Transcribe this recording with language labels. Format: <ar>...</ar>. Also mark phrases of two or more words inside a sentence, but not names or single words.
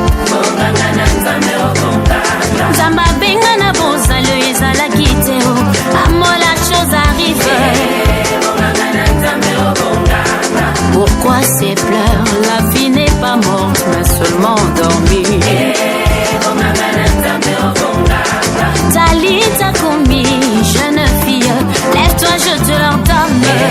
<ln>Bonganga na Nzambe, oh, bonga. Nzambe abenga na bozalo ezalaki te, oh. Amo,</ln> <fr>la chose arrive. Pourquoi ces pleurs? La vie n'est pas morte, mais seulement endormie.</fr> <arc>Talita Kumi,</arc> <fr>jeune fille, lève-toi, je te l'ordonne.</fr>